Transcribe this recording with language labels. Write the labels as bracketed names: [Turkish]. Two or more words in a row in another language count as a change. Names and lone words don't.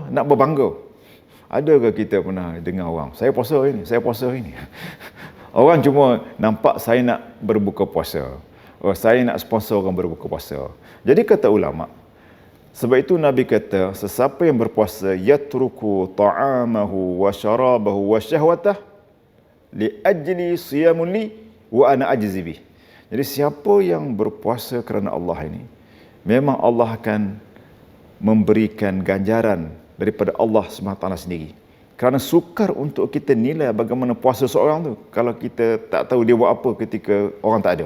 [Malay] Nak berbangga. Adakah kita pernah dengar orang, saya puasa ini. Orang cuma nampak saya nak berbuka puasa. Saya nak sponsor orang berbuka puasa. Jadi kata ulama, sebab itu Nabi kata, sesiapa yang berpuasa [Arabic] يترك طعامه وشرابه وشهوته لأجلي صيام لي وأنا أجزي به. [Malay] Jadi siapa yang berpuasa kerana Allah ini, memang Allah akan memberikan ganjaran daripada Allah SWT sendiri. Kerana sukar untuk kita nilai bagaimana puasa seorang tu kalau kita tak tahu dia buat apa ketika orang tak ada.